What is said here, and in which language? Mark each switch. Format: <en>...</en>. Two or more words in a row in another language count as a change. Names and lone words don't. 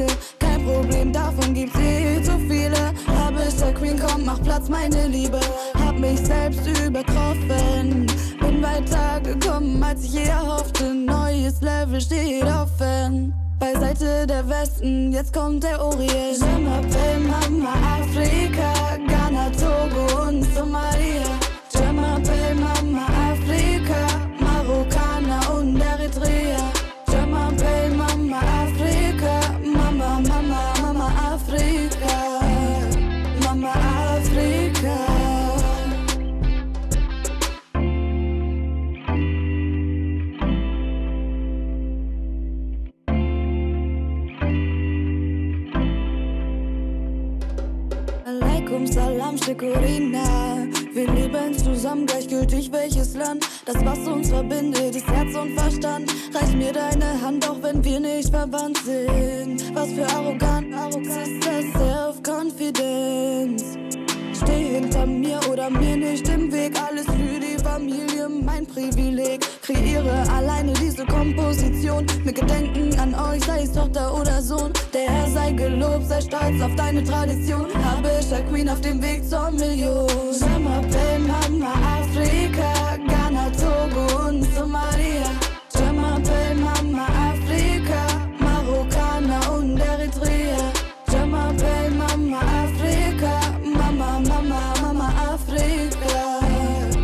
<de>Kein Problem, davon gibt's zu viele. Habischer Queen, komm, mach Platz, meine Liebe. Hab mich selbst übertroffen. Bin weitergekommen, als ich je erhoffte. Neues Level steht offen. Beiseite der Westen, jetzt kommt der Orient.</de> <fr>Je m'appelle Mama Afrika, Ghana, Togo und Somalia. Je m'appelle Mama Afrika,</fr> <de>Marokkaner und</de> <fr>Eritrea. Je m'appelle Mama Afrika, Mama, Mama, Mama Afrika. Mama Afrika.</fr> <ar>Alaikum Salam, Shekurina.</ar> <de>Wir leben zusammen, gleichgültig welches Land. Das, was uns verbindet, ist Herz und Verstand. Reich mir deine Hand, auch wenn wir nicht verwandt sind. Was für Arroganz ist das Self-Confidence. Steh hinter mir oder mir nicht im Weg. Alles für die Familie, mein Privileg. Kreiere alleine diese Komposition. Mit Gedenken an euch, sei es Tochter oder Sohn. Der Herr sei gelobt, sei stolz auf deine Tradition. Habischer Queen auf dem Weg zur Million.</de> <fr>Je m'appelle Mama Afrika, Ghana, Togo und Somalia. Je m'appelle Mama Afrika,</fr> <de>Marokkaner und</de> <fr>Eritrea. Je m'appelle Mama Afrika, Mama, Mama, Mama Afrika.</fr>